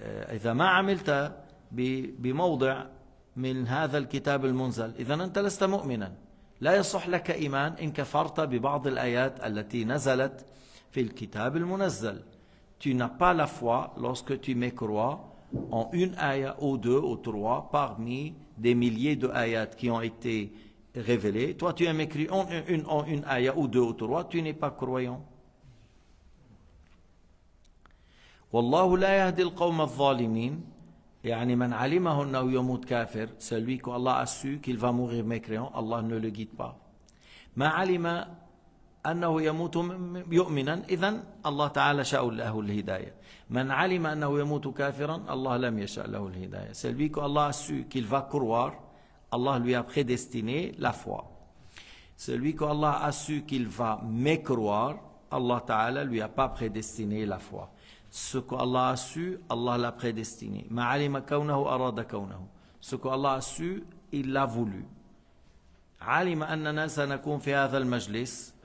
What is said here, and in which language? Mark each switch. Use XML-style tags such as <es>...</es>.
<ar>إذا ما عملت بموضع من هذا الكتاب المنزل إذا أنت لست مؤمنا لا يصح لك إيمان إن كفرت ببعض الآيات التي نزلت في الكتاب المنزل.</ar> <fr>Tu n'as pas la foi lorsque tu mécrois en une ayat ou deux ou trois parmi des milliers de ayats qui ont été révélés. Toi tu as mécru en une ayat ou deux ou trois, tu n'es pas croyant.</fr> <ar>والله لا يهدي القوم الظالمين يعني من علمه أنه يموت كافر</ar> <fr>celui que Allah a su qu'il va mourir mécréant Allah ne le guide pas</fr> <ar>ما علم أنه يموت يؤمنا إذن الله تعالى شاء له الهداية من علم أنه يموت كافرا الله لم يشاء له الهداية</ar> <fr>celui que Allah a su qu'il va croire Allah lui a prédestiné la foi Celui qu'Allah a su qu'il va mécroire, Allah Ta'ala lui a pas prédestiné la foi. Ce qu'Allah a su, Allah l'a prédestiné.</fr> <ar>Ma'alima kawnahu arada kawnahu.</ar> <fr>Ce qu'Allah a su, il l'a voulu.</fr> <ar>Alima annana sanakun fi hadha al-majlis.</ar>